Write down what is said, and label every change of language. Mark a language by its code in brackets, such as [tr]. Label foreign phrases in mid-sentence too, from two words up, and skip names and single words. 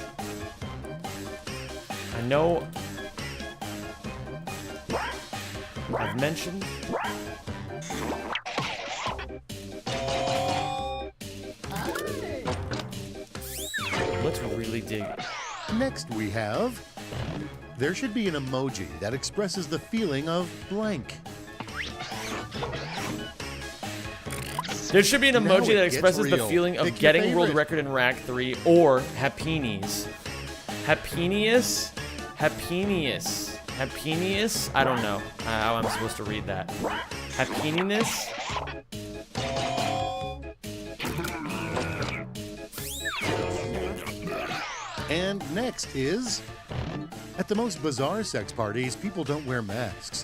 [en] I know I've mentioned let's really dig. Next we have, there should be an emoji that expresses the feeling of blank. There should be an Now emoji it that gets expresses the real. feeling of Pick your getting world favorite. record in Rack 3 or Happinies. Happinius? Happinius. Happinius? I don't know how I'm supposed to read that. Happininess? And next is, at the most bizarre sex parties, people don't wear masks.